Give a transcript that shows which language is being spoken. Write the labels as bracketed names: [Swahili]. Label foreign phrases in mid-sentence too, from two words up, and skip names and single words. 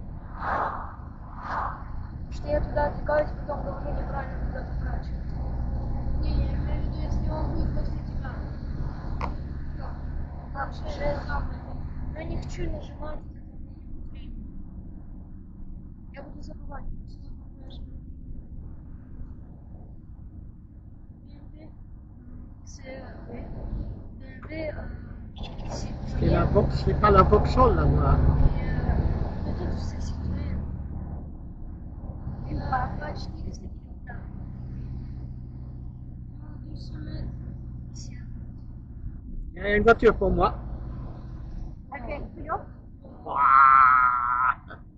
[Russian] Что я туда отвлекаюсь, потом говорю неправильно, туда поворачиваюсь. Не, я имею в виду, если он будет после тебя. Вообще, я не хочу нажимать время. Я буду забывать. [French] C'est pas la Vauxhall là-bas. Peut-être c'est Citroën. Pas 4 километра. 200 mètres. Ici. Il y a une voiture pour moi. [Russian] Опять вперед. Ouah.